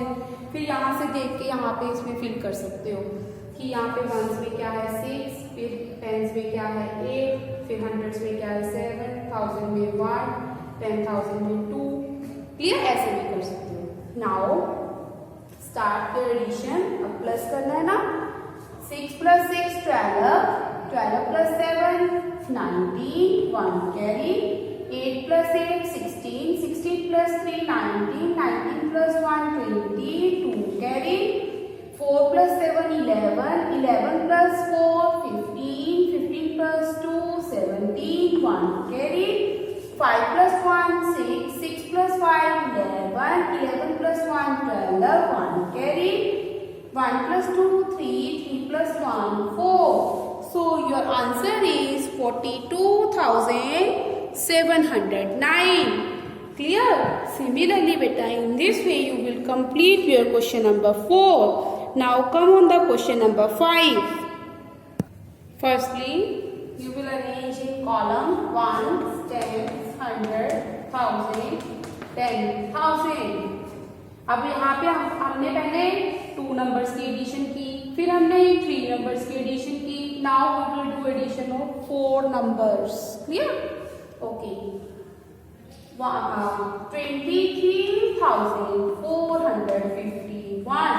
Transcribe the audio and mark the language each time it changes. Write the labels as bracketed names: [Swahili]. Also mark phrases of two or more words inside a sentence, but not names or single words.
[Hindi] फिर यहाँ से देख के यहाँ पे इसमें फिल कर सकते हो कि यहाँ पे 1s में क्या है 6, फिर 10s में क्या है 8, फिर 100s में क्या है 7, 1000 में 1, 10,000 में 2. क्लियर? ऐसे भी कर सकते हो. [English] now start the addition. [Hindi] अब प्लस करना है ना. 6 plus 6 12, 12 plus 7 19, 1 carry. [English] 8 plus 8 16, 16 plus 3 19, 19 plus 1 20, 2 carry. 4 plus 7 11, 11 plus 4 15, 15 plus 2 17, 1 carry. 5 plus 1 6, 6 plus 5 11, 11 plus 1 12, 1 carry. 1 plus 2 3, 3 plus 1 4. So your answer is 42,709. Clear? Similarly beta, in this way you will complete your question number 4. Now come on the question number 5. Firstly you will arrange in column 1s, 10s, 100, 1000, 10,000. [Hindi] अब यहाँ पे हमने पहले 2 नंबर्स की एडिशन की, फिर हमने 3 नंबर्स की एडिशन की. [English] now we will do addition of 4 numbers. clear? okay. 23,451.